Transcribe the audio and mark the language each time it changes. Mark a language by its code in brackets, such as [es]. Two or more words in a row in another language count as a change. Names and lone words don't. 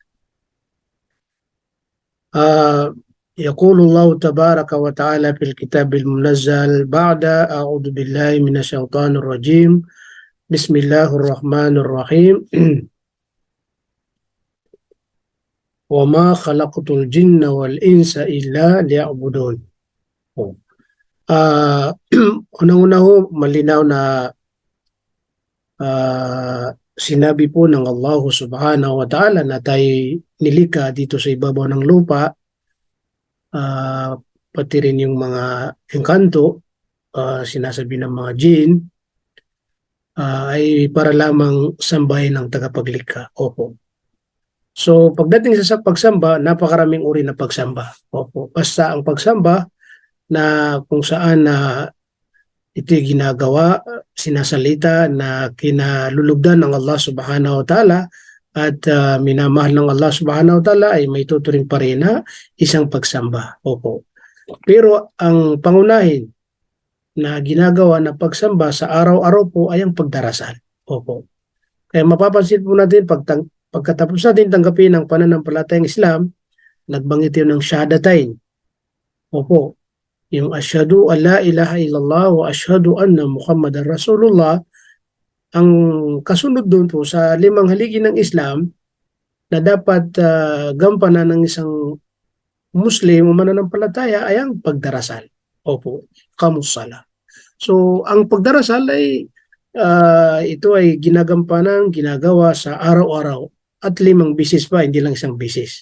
[ar] يقول الله تبارك وتعالى في الكتاب المنزل بعد أعوذ بالله من الشيطان الرجيم بسم الله الرحمن الرحيم وما خلقت الجن والإنس إلا ليعبدون. Oh. [tl] Unang-una ho, malinaw na sinabi po ng Allah [ar] سبحانه وتعالى [tl] na tayo nilika dito sa ibabaw ng lupa, pati rin yung mga engkanto, sinasabi ng mga jinn, ay para lamang sambahin ng tagapaglikha. Opo. So pagdating sa pagsamba, napakaraming uri ng pagsamba. Opo. Basta ang pagsamba na kung saan ito'y ginagawa, sinasalita na kinalulugdan ng Allah [ar] سبحانه وتعالى [tl] at minamahal ng Allah [ar] سبحانه وتعالى [tl] ay may tuturing pa rin na isang pagsamba. Opo. Pero ang pangunahin na ginagawa na pagsamba sa araw-araw po ay ang pagdarasal. Opo. Kaya mapapansin po natin pagkatapos natin tanggapin ang pananampalatayang Islam, nagbanggit yun ng Shahadatain. Opo. Yung [ar] أشهد أن لا إله إلا الله وأشهد أن محمدا رسول الله, [tl] ang kasunod doon po sa 5 haligi ng Islam na dapat gampanan ng isang Muslim o mananampalataya ay ang pagdarasal. Opo, kamusala. So, ang pagdarasal ay ito ay ginagawa sa araw-araw at 5 bisis pa, hindi lang isang bisis.